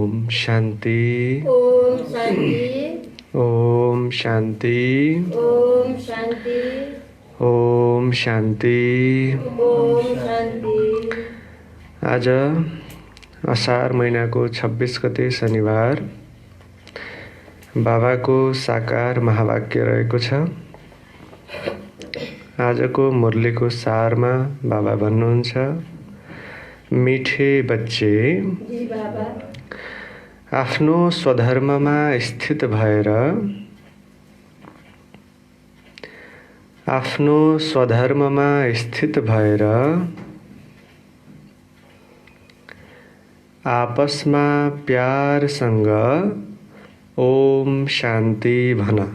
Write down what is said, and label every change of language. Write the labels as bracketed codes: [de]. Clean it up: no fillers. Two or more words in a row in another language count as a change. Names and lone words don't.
[ne] शान्ति ओम शान्ति ओम शान्ति ओम शान्ति ओम शान्ति। ओम शान्ति। आज असार महिनाको 26 गते शनिबार बाबाको साकार महावाक्य रहेको छ। आजको मुरलीको सारमा बाबा भन्नुहुन्छ, [hi] मिठे बच्चे [ne] जी बाबा, आफ्नो स्वधर्ममा स्थित भएर आपसमा प्यारसँग ओम शान्ति भन।